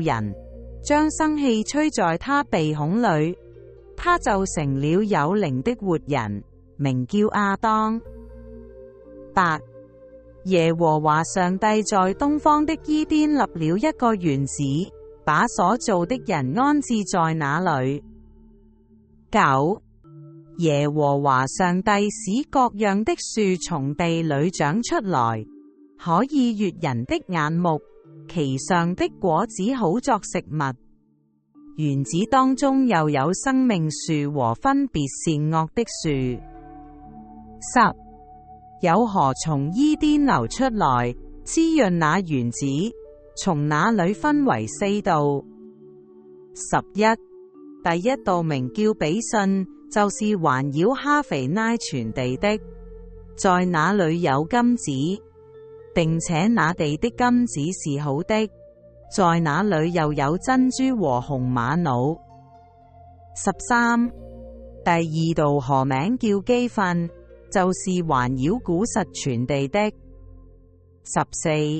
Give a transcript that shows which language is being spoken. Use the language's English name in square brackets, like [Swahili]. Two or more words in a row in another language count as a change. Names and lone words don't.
[Chinese] 人，將生氣吹在他鼻孔裏，他就成了有靈的活人，名叫亞當。8耶和華上帝在東方的伊甸立了一個園子，把所造的人安置在那裏。9 耶和華上帝使各樣的樹從地裏長出來，可以悅人的眼目，其上的果子好作食物。園子當中又有生命樹和分別善惡的樹。10. 有河從伊甸流出來，滋潤那園子，從那裏分為4道。11. 第一道名叫比遜，就是環繞哈肥拉全地的，在那裏有金子，並且那地的金子是好的，在那裏又有珍珠和紅瑪瑙。13. 第二道河名叫基訓，就是環繞古實全地的。14.